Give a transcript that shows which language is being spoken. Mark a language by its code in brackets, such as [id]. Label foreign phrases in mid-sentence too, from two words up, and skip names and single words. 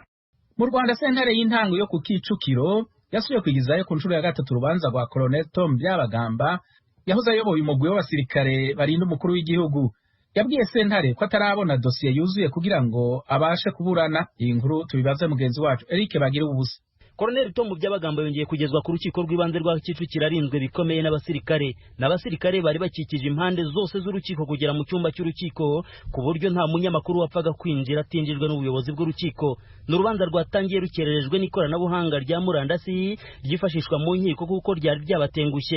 [rw] Mu Rwanda sentare y'intango yo ku Kicukiro yasubiye kwigizayo ku nshuro ya gatatu urubanza rwa Colonel Tom Byabagamba yahoze ayoboye umugwi w'abasirikare barinda umukuru w'igihugu. Yabwiye sentare ko atarabona dosiye yuzuye kugira ngo abashe kuburana. Iyi nkuru tubibaze mugenzi wacu Eric Bagira ubusa. Colonel Tom Byabagamba yongeye kugezwa ku rukiko rw'ibanze rwa Kicukiro arinzwe bikomeye n'abasirikare bari bakikije impande zose z'urukiko kugera mu cyumba cy'urukiko, ku buryo nta munyamakuru wapfaga kwinjira atinjijwe n'ubuyobozi bw'urukiko. N'urubanza rwatangiye rukererejwe n'ikoranabuhanga rya murandasi ryifashishwa mu nkiko kuko ryari ryabatengushye.